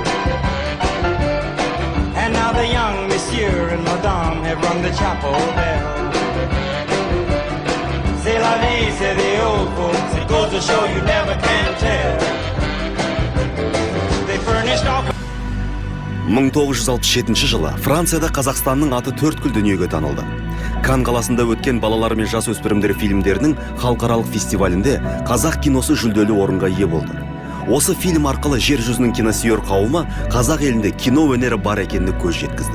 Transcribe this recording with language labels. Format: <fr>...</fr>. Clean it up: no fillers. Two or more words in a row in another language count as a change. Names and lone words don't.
<en>And now the young monsieur and madame have rung the chapel bell.</en> <fr>C'est la vie,</fr> <en>say the old folks, it goes to show you never can tell. They furnished all</en> <kk>1967 жылы Францияда Қазақстанның аты төрткүл дүниеге танылды. Кан қаласында өткен балалар мен жас өспірімдер фильмдерінің халықаралық фестивалінде қазақ киносы жүлделі орынға ие болды. Осы фильм арқылы жер жүзінің киносүйер қауымы қазақ елінде кино өнері бар екеніне көз жеткізді.</kk>